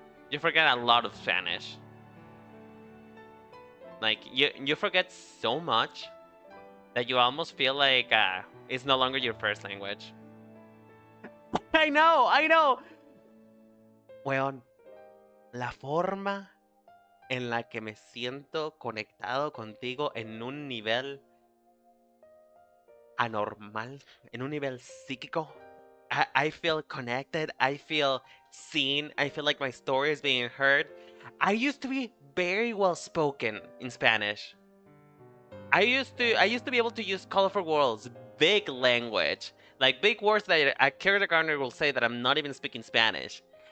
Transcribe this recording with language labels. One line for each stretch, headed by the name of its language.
English: You forget a lot of Spanish. Like, you forget so much that you almost feel like it's no longer your first language. I know!
Spanish: Weón, la forma en la que me siento conectado contigo en un nivel anormal, en un nivel psíquico.
English: I feel connected, I feel seen, I feel like my story is being heard. I used to be very well spoken in Spanish. I used to be able to use colorful words, big language, like big words that a kindergartner will say that I'm not even speaking Spanish.